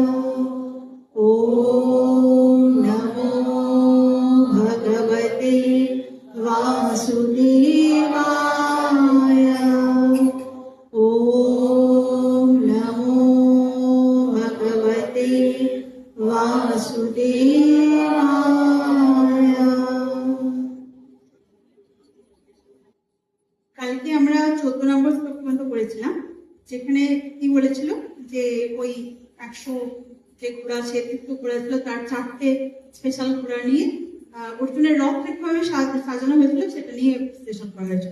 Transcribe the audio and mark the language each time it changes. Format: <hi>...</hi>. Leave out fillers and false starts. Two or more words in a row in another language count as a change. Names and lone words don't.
<sa>ॐ नमो भगवते वासुदेवाय। ॐ नमो भगवते वासुदेवाय।</sa> <bn>কালকে আমরা 14 নম্বর শ্লোক পর্যন্ত পড়েছিলাম, যেখানে কি বলেছিল যে ওই 100 যে ঘোড়া সে তীর্থ ঘোড়া ছিল তার 4টে স্পেশাল ঘোড়া নিয়ে অর্জুনের রথ কিভাবে সাজানো হয়েছিল সেটা নিয়ে বিশ্লেষণ করা হয়েছিল।</bn>